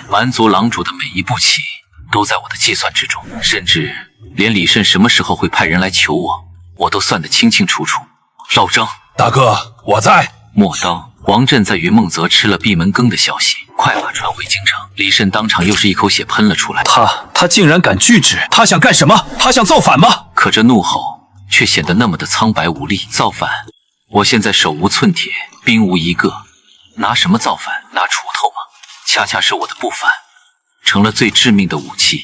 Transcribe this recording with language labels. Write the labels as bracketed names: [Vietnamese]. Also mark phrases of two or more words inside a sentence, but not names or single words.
[Chinese] 蠻族狼主的每一步棋都在我的計算之中，甚至連李慎什麼時候會派人來求我都算得清清楚楚。老張，大哥，我在。莫當王震在雲夢澤吃了閉門羹的消息快馬傳回京城，李慎當場又是一口血噴了出來。他竟然敢拒止？他想幹什麼？他想造反嗎？可這怒吼卻顯得那麼的蒼白無力。造反？我現在手無寸鐵，兵無一個，拿什麼造反？拿鋤頭嗎？恰恰是我的不反成了最致命的武器。